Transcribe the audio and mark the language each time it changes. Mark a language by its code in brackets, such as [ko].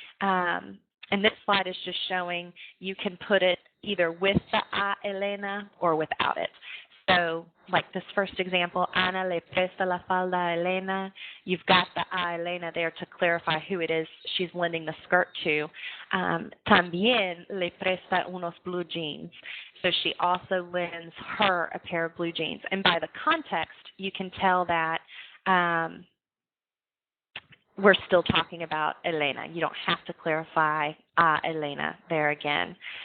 [en] And this slide is just showing you can put it either with the a Elena or without it. So like this first example, [es] Ana le presta la falda a Elena. [en] You've got the a Elena there to clarify who it is she's lending the skirt to. [es] También le presta unos blue jeans. [en] So she also lends her a pair of blue jeans. And by the context, you can tell that we're still talking about Elena. You don't have to clarify Elena there again.